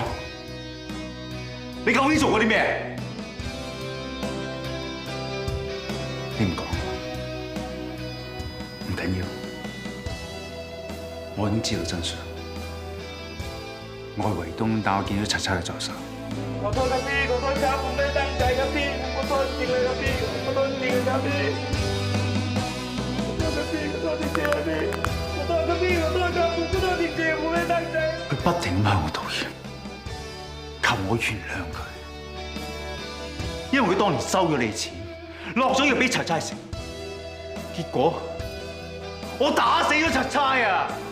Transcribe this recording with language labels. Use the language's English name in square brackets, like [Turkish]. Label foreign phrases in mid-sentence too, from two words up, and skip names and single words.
[Cantonese] 你究竟做過啲咩？你唔講，唔緊要，我已經知道真相。我係維東，但我見到柒柒嘅助手。 [Thai] ขอโทษครับพี่ขอโทษครับผมไม่ได้ตั้งใจครับพี่ผมขอโทษ [Cantonese] 佢不停向我道歉，求我原諒佢，因為佢當年收咗你錢，落咗要俾賊差食，結果我打死咗賊差啊！